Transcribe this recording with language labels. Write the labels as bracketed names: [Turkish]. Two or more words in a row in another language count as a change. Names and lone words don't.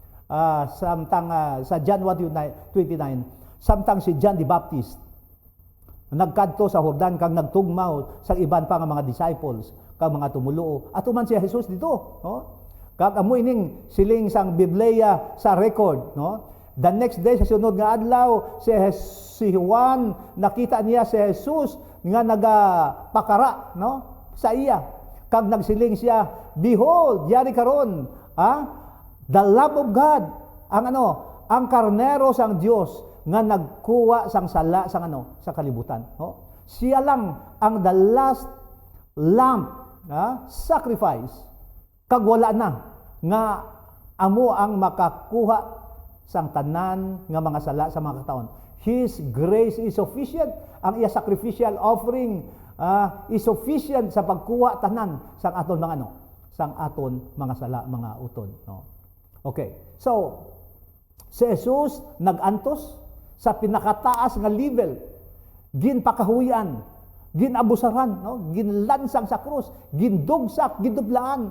[Hiligaynon] Sa John 1:29, samtang si John the Baptist nagkadto sa Jordan kang nagtugmaw sa iban pa nga mga disciples kang mga tumuluo atuman si Jesus dito no. Kag amo ining siling sang Biblia sa record no. [English] The next day [Hiligaynon] sa sunod nga adlaw si Juan nakita niya si Jesus nga nagapakara no sa iya kag nagsiling siya, [English] behold [Hiligaynon] yari karon [English] the Lamb of God, [Hiligaynon] ang karnero sang Dios nga nagkuha sang sala sang sa kalibutan. No? Siya lang ang [English] the last lamb, sacrifice. [Hiligaynon] Kag wala na nga amo ang makakuha sang tanan nga mga sala sa mga kataon. [English] His grace is sufficient. [Hiligaynon] Ang iya sacrificial offering [English] is sufficient [Hiligaynon] sa pagkuha tanan sang aton mga sang aton mga sala, mga utod. No? Okay, so, si Jesus nag-antos sa pinakataas nga level, ginpakahuyan, ginabusaran, no? Ginlansang sa krus, gindugsak, gindublaan.